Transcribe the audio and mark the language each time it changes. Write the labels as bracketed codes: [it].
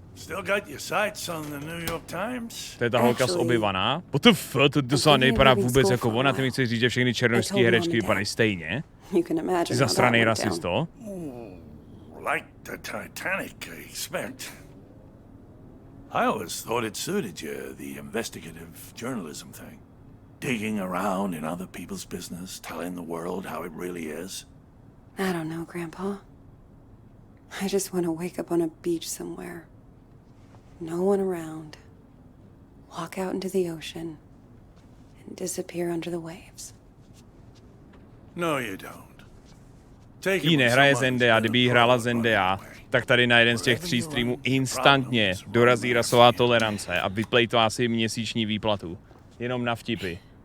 [en] Still got your sights on the New York Times? [cs] To je ta holka z-obyvaná. [en] What the fuck, [cs] to se nevypadá vůbec jako ona. Ty mi chceš říct, že všechny černošské herečky vypadají stejně? Jsi zasranej rasisto? [en] Like the Titanic, I expect. I always thought it suited you, the investigative journalism thing. Digging around in other people's business, telling the world how it really is. I don't know, Grandpa. I just want to wake up on a beach somewhere. No one around. Walk out into the ocean and disappear under the waves. No, you don't. [cs] Jí nehraje Zendaya, kdyby jí hrála Zendaya, tak tady na jeden z těch 3 streamů instantně dorazí rasová tolerance a vyplejtvá si měsíční výplatu. Jenom na vtipy.